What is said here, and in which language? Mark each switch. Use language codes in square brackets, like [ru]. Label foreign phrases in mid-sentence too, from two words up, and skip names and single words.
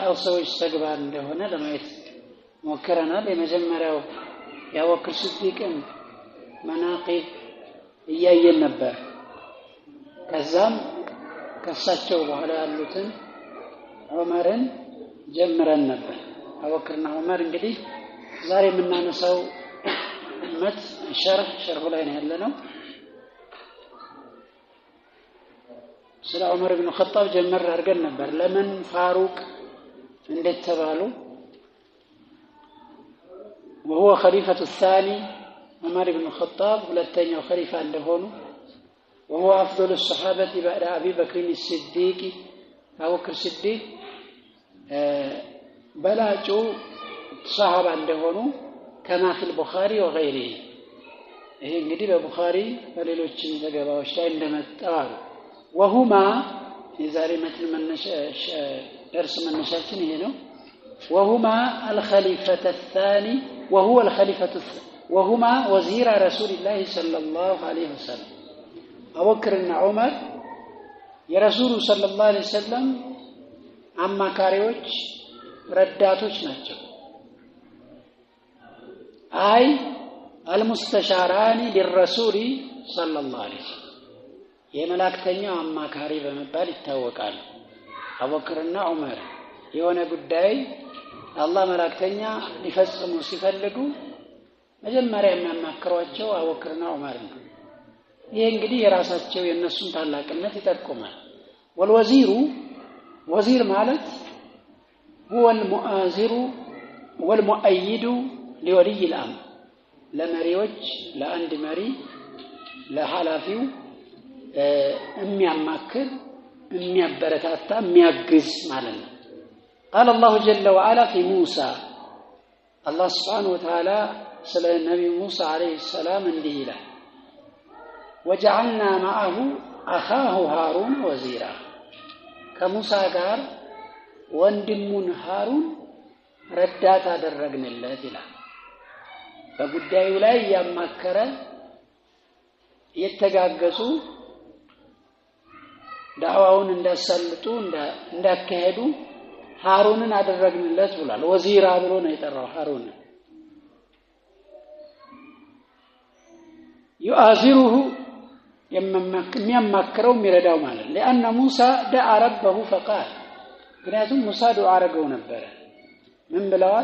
[am] ሰዎች ተግባር እንደሆነ ለማየት ሞክረናል። የመጀመሪያው የአቡበክር ሲዲቅን መናቂብ እያየን ነበር። ከዛም ከሳቸው በኋላ ያሉትን ዑመርን ጀምረን ነበር። አቡበክርና ዑመር እንግዲህ ዛሬ የምናነሳው መት ሸርሁ ላይ ነው ያለነው። ስለ ዑመር ኢብኑ ኸጣብ ጀመር አድርገን ነበር። ለምን ፋሩቅ እንዴት ተባሉ? [ar] وهو خليفة الثاني عمر بن الخطاب [am] ሁለተኛው ኸሊፋ እንደሆኑ [ar] وهو أفضل الصحابة بعد أبي بكر الصديق أبو بكر الصديق [am] በላጩ ሰሃባ እንደሆኑ [ar] كما في البخاري وغيره። [am] ይሄ እንግዲህ በቡኻሪ በሌሎችም ዘገባዎች ላይ እንደመጣው [ar] وهما [am] የዛሬ መትን درس መነሻችን ይሄ ነው። [ar] وهما الخليفة الثاني وهو الخليفة وهما وزير رسول الله صلى الله عليه وسلم أبو بكر وعمر يا رسول صلى الله عليه وسلم [am] አማካሪዎች ረዳቶች ናቸው። [ar] አይ المستشاران للرسول صلى الله عليه وسلم [am] የመላእክተኛው አማካሪ በመባል ይታወቃሉ። አቡበክርና ዑመር የሆነ ጉዳይ አላህ መላእክተኛ ሊፈጽሙ ሲፈልጉ መጀመሪያ የሚያማክሯቸው አቡበክርና ዑመር ነው። ይሄ እንግዲህ የራሳቸው የነሱን ታላቅነት ይጠቁማል። ወልወዚሩ ወዚር ማለት [ar] هو المؤازر والمؤيد لولي الامر [am] ለመሪዎች ለአንድ መሪ ለሐላፊው የሚያማክር የሚያበረታታ የሚያግዝ ማለት ነው። [ar] قال الله جل وعلا في موسى الله سبحانه وتعالى [am] ስለ ነብዩ ሙሳ አለይሂ ሰላም እንዲህ ይላል [ar] وجعلنا معه اخاه هارون وزيرا [am] ከሙሳ ጋር ወንድሙን ሃሩን ረዳት አደረግንለት ይላል። በጉዳዩ ላይ ያማከረ የተጋገዙ ዳዋውን እንዳሰልጡ እንዳካሄዱ ሃሩንን አደረግንለት ብሏል። ወዚራ ብሎ ነው የጠራው ሃሩን። يؤازره የሚያማክረው የሚረዳው ማለት [ar] لأن موسى دعا ربه فقال [am] ምክንያቱም ሙሳ ዱዓ አረገው ነበር። ምን ብለዋል?